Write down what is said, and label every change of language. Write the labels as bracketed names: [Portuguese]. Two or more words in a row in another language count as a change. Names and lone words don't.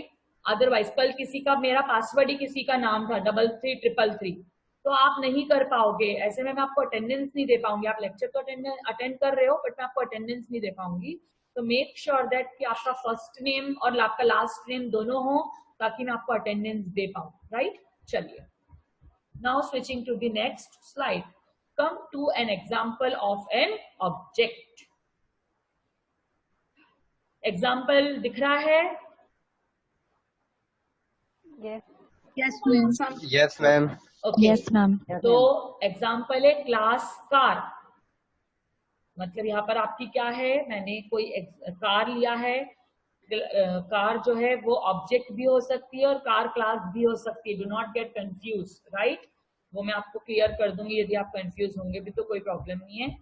[Hindi] अदरवाइज कल किसी का, मेरा पासवर्ड ही किसी का नाम था 333333, तो आप नहीं कर पाओगे। ऐसे में मैं आपको अटेंडेंस नहीं दे पाऊंगी। आप लेक्चर तो अटेंड कर रहे हो बट मैं आपको अटेंडेंस नहीं दे पाऊंगी। तो [English] make sure that [Hindi] कि आपका [English] first name [Hindi] और आपका [English] last name [Hindi] दोनों हो ताकि मैं आपको अटेंडेंस दे पाऊं। [English] Right, चलिए now switching to the next slide। Come to an example of an object. [Hindi] Example दिख रहा है? [English] Yes. Yes, ma'am. Yes, ma'am. Okay. Yes, ma'am. [Hindi] तो एग्जाम्पल है [English] class car. [Hindi] मतलब यहाँ पर आपकी क्या है, मैंने कोई कार लिया है। कार जो है वो ऑब्जेक्ट भी हो सकती है और कार क्लास भी हो सकती है। [English] do not get confuse, right? [Hindi] वो मैं आपको क्लियर कर दूंगी, यदि आप कंफ्यूज होंगे भी तो कोई प्रॉब्लम नहीं है।